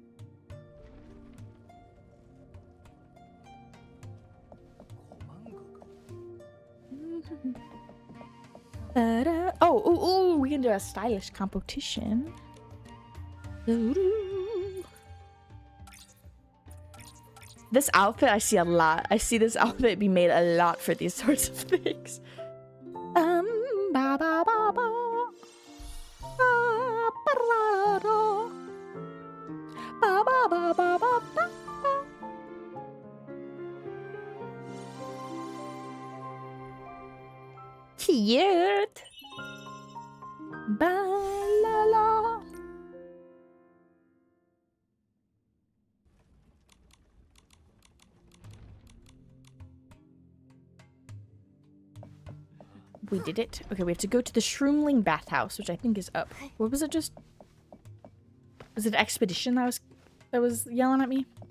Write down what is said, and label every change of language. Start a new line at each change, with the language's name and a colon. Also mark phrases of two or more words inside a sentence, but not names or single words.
English: Oh, we can do a stylish competition. This outfit I see a lot. I see this outfit be made a lot for these sorts of things. Ba ba ba ba. Ba ba ba ba ba ba. Cute. Ba la la. We did it. Okay, we have to go to the Shroomling bathhouse, which I think is up. What was it just? Was it Expedition that was yelling at me?